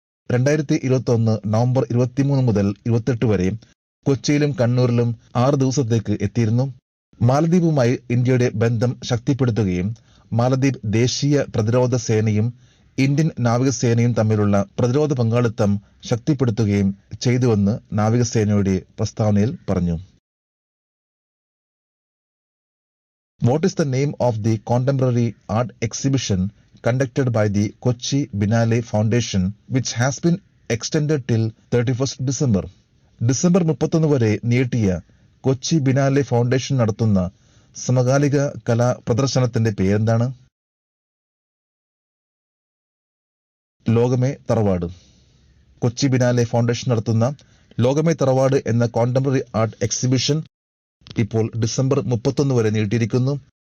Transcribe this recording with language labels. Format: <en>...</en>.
<ml>2021 November 23 മുതൽ 28 വരെ കൊച്ചിയിലും കണ്ണൂരിലും 6 ദിവസത്തേക്ക് എത്തിയിരുന്നു. മാലദ്വീപുമായി ഇന്ത്യയുടെ ബന്ധം ശക്തിപ്പെടുത്തുകയും മാലദ്വീപ് ദേശീയ പ്രതിരോധ സേനയും ഇന്ത്യൻ നാവികസേനയും തമ്മിലുള്ള പ്രതിരോധ പങ്കാളിത്തം ശക്തിപ്പെടുത്തുകയും ചെയ്തുവെന്ന് നാവികസേനയുടെ പ്രസ്താവനയിൽ പറഞ്ഞു.</ml> <en>What is the name of the contemporary art exhibition conducted by the Kochi Binale Foundation which has been extended till 31st December?</en> <ml>December 31 വരെ നീട്ടിയ കൊച്ചി ബിനാലെ ഫൗണ്ടേഷൻ നടത്തുന്ന സമകാലിക കലാ പ്രദർശനത്തിന്റെ പേരെന്താണ്? ലോകമേ തറവാട്. കൊച്ചി ബിനാലെ ഫൗണ്ടേഷൻ നടത്തുന്ന ലോകമേ തറവാട് എന്ന കോണ്ടംപററി ആർട്ട് എക്സിബിഷൻ ഇപ്പോൾ ഡിസംബർ 31 വരെ നീട്ടിയിരിക്കുന്നു.</ml>